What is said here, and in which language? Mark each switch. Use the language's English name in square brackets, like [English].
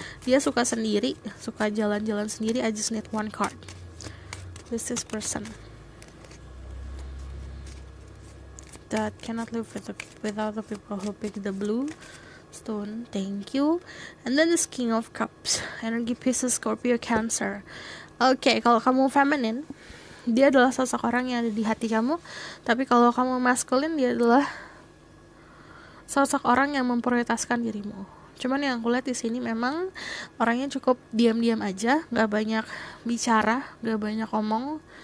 [Indonesian] Dia suka sendiri, suka jalan-jalan sendiri. [English] I just need one card. Who is this person that cannot live without the people who pick the blue stone? Thank you. And then this King of Cups, energi Pisces, Scorpio, Cancer. [Indonesian] Okay, kalau kamu feminine, dia adalah sosok orang yang ada di hati kamu. Tapi kalau kamu maskulin, dia adalah sosok orang yang memprioritaskan dirimu. Cuman yang aku lihat di sini memang orangnya cukup diam-diam aja, nggak banyak bicara, nggak banyak ngomong.